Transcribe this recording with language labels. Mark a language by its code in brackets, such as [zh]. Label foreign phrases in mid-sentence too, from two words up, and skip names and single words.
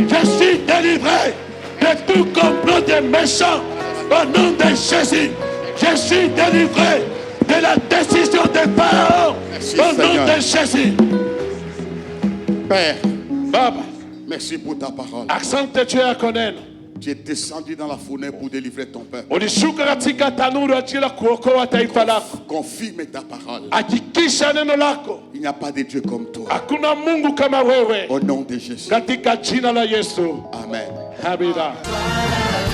[fr] Je suis délivré de tout complot des méchants. Au nom de Jésus, je suis délivré de la décision des pharaons. Merci, Au nom Seigneur. de Jésus. Père, [sw] Baba, [fr] merci pour ta parole. [sw] asante juu yako neno. [fr] Tu es descendu dans la fournaise pour délivrer ton peuple. [sw] Ulishuka katika tanuru ajili ya kuokoa taifa lako. [fr] Confirme ta parole. [sw] Hakikisha neno lako. [fr] Il n'y a pas de Dieu comme toi. [sw] Hakuna Mungu kama wewe. [fr] Au nom de Jésus. [sw] Katika jina la Yesu. [fr] Amen. [sw] Amina.